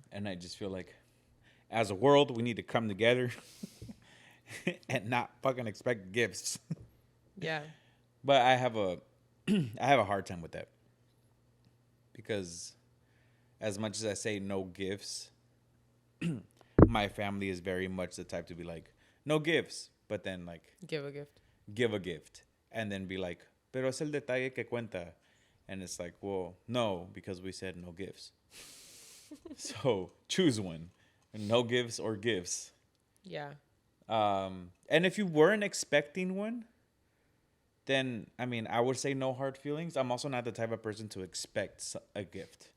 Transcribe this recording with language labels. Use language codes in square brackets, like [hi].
[en] And I just feel like as a world, we need to come together and not fucking expect gifts. Yeah. But I have a hard time with that. Because as much as I say no gifts, my family is very much the type to be like, no gifts. But then like Give a gift. And then be like, [es] pero es el detalle que cuenta. [en] And it's like, well, no, because we said no gifts. So choose one. No gifts or gifts. Yeah. And if you weren't expecting one, then, I mean, I would say no hard feelings. I'm also not the type of person to expect a gift.